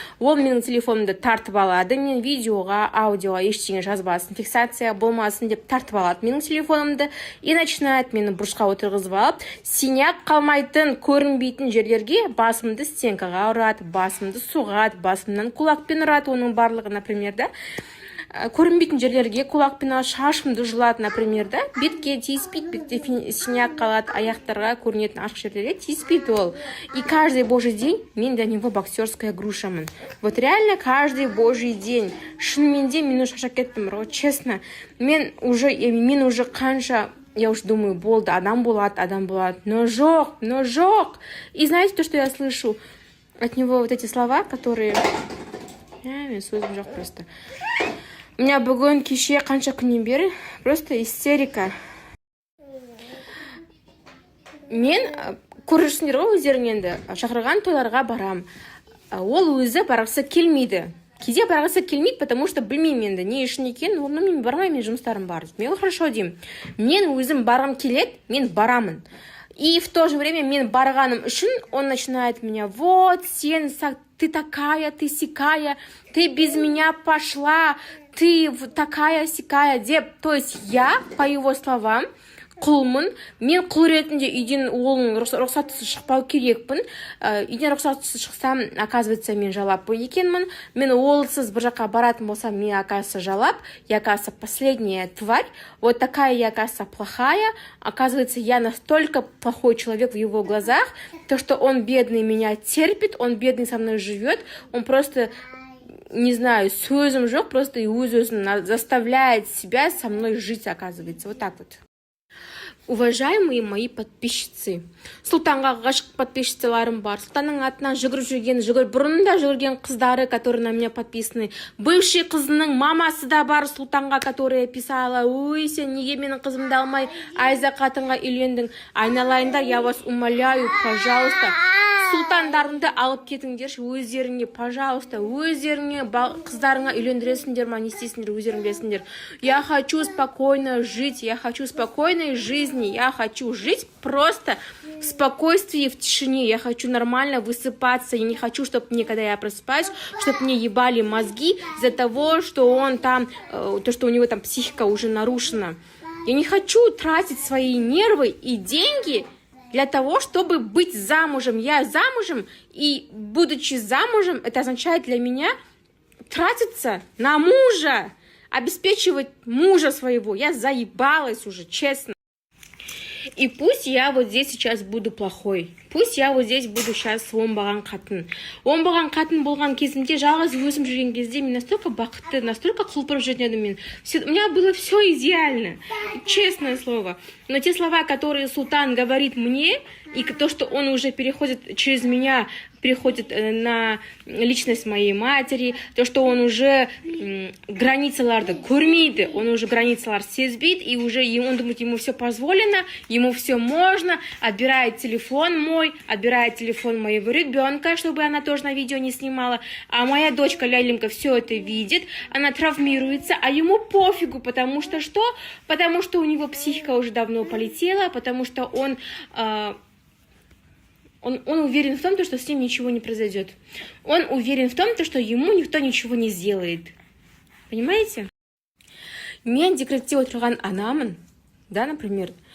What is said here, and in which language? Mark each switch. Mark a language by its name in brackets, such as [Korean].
[Kazakh] Ол менің телефонымды тартып алады, мен видеоға, аудиоға ештеңе жазбасын, фиксация болмасын деп тартып алады менің телефонымды [Russian] и начинает [Kazakh] мені бұрышқа отырғызып алып, синяк қалмайтын, көрінбейтін жерлерге басымды стенкаға ұрады, басымды соғады, басымнан кулакпен ұрады, оның барлығы, например, да. Көрінбейтін жерлерге кулакпен шашымды жұлады, например, да, бетке тиіспейді, бетте синяк қалады, аяқтарға көрінетін ашық жерлерге тиіспейді ол. [Russian] И каждый божий день мен для него боксерская грушамын. Вот реально каждый божий день. [Kazakh] Шынымен де мен уже шаршап кеттім, [Russian] вот честно. [Kazakh] Мен уже қанша, [Russian] я уже думаю, [Kazakh] болды, адам болады, но жоқ. [Russian] И знаете то, что я слышу от него, вот эти слова, которые... [Kazakh] мен сөзім жоқ просто. [Russian] У меня [Kazakh] бүгін кеше қанша күннен бері просто истерика. Мен көресіңдер ғой өздерің енді шақырған тойларға барам. Ол өзі барғысы келмейді. Кейде барғысы келмейді, [Russian] потому что [Kazakh] білмеймін енді не үшін екенін, оны мен бармаймын, мен жұмыстарым бар. Мен хорошо деймін. Мен өзім барғым келеді, мен барамын. [Russian] И в то же время [Kazakh] мен барғаным үшін [Russian] он начинает меня: вот, сен, ты такая, ты сякая, ты без меня пошла, ты такая-сякая деп. То есть я, по его словам, құлмын. [Kazakh] Мен құл ретінде үйден оның рұқсатсыз шықпау керекпін. Үйден рұқсатсыз шықсам, оказывается, мен жалап екенмін. Мен олсыз бір жаққа баратын болсам, мен, оказывается, жалап. [Russian] Я, оказывается, последняя тварь. Вот такая я, оказывается, плохая. Оказывается, я настолько плохой человек в его глазах, то, что он бедный меня терпит, он бедный со мной живет, он просто... не знаю, [Kazakh] сөзім жоқ, [Russian] просто и өзін заставляет себя со мной жить, оказывается. Вот так вот. Уважаемые мои подписчицы, [Kazakh] Сұлтанға ғашық подписчицаларым бар. Сұлтанның атынан бұрында жүгірген қыздары, [Russian] которые на меня подписаны. [Kazakh] Бывший қызының мамасы да бар Сұлтанға, [Russian] которая писала: [Kazakh] ой, сен неге менің қызымды алмай Айза қатынға үйлендің? Айналайындар, [Russian] я вас умоляю, пожалуйста, [Kazakh] сұлтандарыңды алып кетіңдерші өздеріңе, пожалуйста, өздеріңе қыздарыңа үйлендіресіңдер ма, не істейсіңдер, өздерің білесіңдер. [Russian] Я хочу спокойно жить, я хочу спокойной жизни, я хочу жить просто в спокойствии, в тишине, я хочу нормально высыпаться, я не хочу, чтобы мне, когда я просыпаюсь, чтобы мне ебали мозги из-за того, что он там, то, что у него там психика уже нарушена. Я не хочу тратить свои нервы и деньги для того, чтобы быть замужем. Я замужем, и будучи замужем, это означает для меня тратиться на мужа, обеспечивать мужа своего. Я заебалась уже, честно. И пусть я вот здесь сейчас буду плохой. Пусть я вот здесь буду сейчас [Kazakh] оңбаған қатын. Оңбаған қатын болған кезімде, жалғыз өзім жүрген кезде мен настолько бақытты, настолько құлпырып жүрген едім мен. [Russian] У меня было все идеально, честное слово. Но те слова, которые Султан говорит мне, и то, что он уже переходит через меня, переходит на личность моей матери, то, что он уже [Kazakh] границаларды көрмейді, [Russian] он уже [Kazakh] границалар сезбейді, [Russian] и уже он думает, ему все позволено, ему все можно, отбирает телефон мой, отбирает телефон моего ребенка, чтобы она тоже на видео не снимала, а моя дочка Лялимка все это видит, она травмируется, а ему пофигу, потому что что? Потому что у него психика уже давно полетела, потому что он уверен в том, что с ним ничего не произойдет. Он уверен в том, что ему никто ничего не сделает. Понимаете? [Kazakh] Мен декретте отырған анамын, да, например.